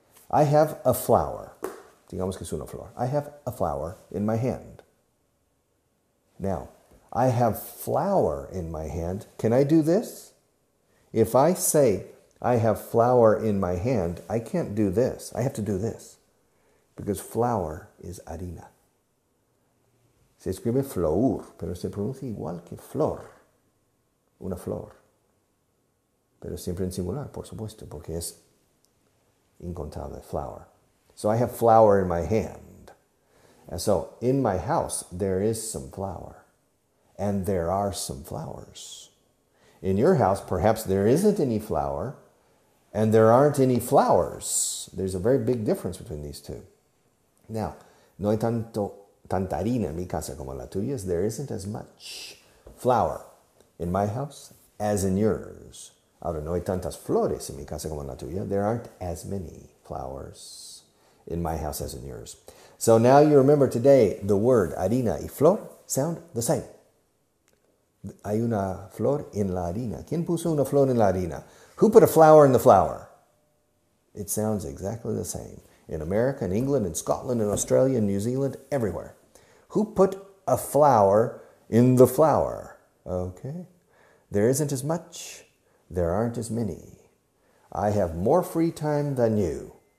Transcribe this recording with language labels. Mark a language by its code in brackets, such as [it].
[en] I have a flower. [es] Digamos que es una flor. [en] I have a flower in my hand. Now, I have flour in my hand. Can I do this? If I say I have flour in my hand, I can't do this. I have to do this. Because flour is harina. [es] Se escribe flour, pero se pronuncia igual que flor. Una flor. Pero siempre en singular, por supuesto, porque es incontable, flour. [en] So I have flour in my hand. And so in my house, there is some flour. And there are some flowers. In your house, perhaps there isn't any flour, and there aren't any flowers. There's a very big difference between these two. [es] Now, no hay tanta harina en mi casa como en la tuya. [en] There isn't as much flour in my house as in yours. [es] Ahora, no hay tantas flores en mi casa como en la tuya. [en] There aren't as many flowers in my house as in yours. So now you remember today the word [es] harina y flor [en] sound the same. [es] Hay una flor en la harina. ¿Quién puso una flor en la harina? [en] Who put a flower in the flour? It sounds exactly the same. In America, in England, in Scotland, in Australia, in New Zealand, everywhere. Who put a flower in the flour? Okay. There isn't as much. There aren't as many. I have more free time than you.